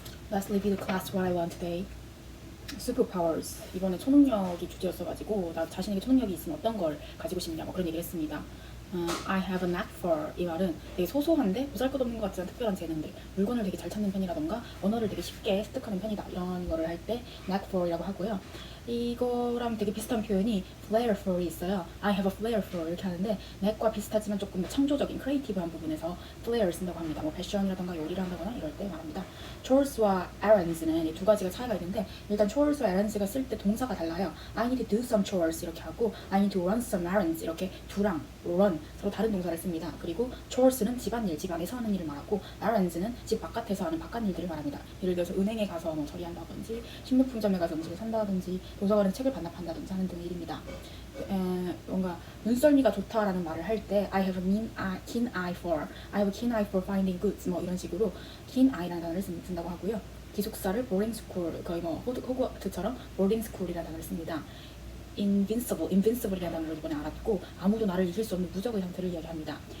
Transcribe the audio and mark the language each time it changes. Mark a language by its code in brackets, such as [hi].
[en] Let's leave the class what I want today. Superpowers. [ko] 이번에 초능력이 주제였어가지고 나 자신에게 초능력이 있으면 어떤 걸 가지고 싶냐 뭐 그런 얘기를 했습니다. [en] I have a knack for [ko] 이 말은 되게 소소한데 보잘것없는 것 같지만 특별한 재능들, 물건을 되게 잘 찾는 편이라던가 언어를 되게 쉽게 습득하는 편이다 이런 거를 할 때 knack for이라고 하고요. 이거랑 되게 비슷한 표현이 flair for이 있어요. [en] I have a flair for [ko] 이렇게 하는데 knack과 비슷하지만 조금 더 창조적인 크리에이티브한 부분에서 flair 쓴다고 합니다. 뭐 패션이라던가 요리를 한다거나 이럴 때 말합니다. chores와 errands는 이 두 가지가 차이가 있는데 일단 chores와 errands가 쓸 때 동사가 달라요. [en] I need to do some chores [ko] 이렇게 하고 [en] I need to run some errands [ko] 이렇게 do랑 run 서로 다른 동사를 씁니다. 그리고 chores는 집안일, 집안에서 하는 일을 말하고 errands는 집 바깥에서 하는 바깥 일들을 말합니다. 예를 들어서 은행에 가서 뭐 처리한다든지 식료품점에 가서 음식을 산다든지 도서관에 책을 반납한다든지 하는 등의 일입니다. 뭔가 눈썰미가 좋다라는 말을 할 때 [en] I have a keen eye for I have a keen eye for finding goods [ko] 뭐 이런 식으로 keen eye라는 단어를 쓴다고 하고요. 기숙사를 boarding school 거의 뭐 호그와트처럼 boarding school이라는 단어를 씁니다. invincible이라는 단어를 이번에 알았고 아무도 나를 이길 수 없는 무적의 상태를 이야기합니다.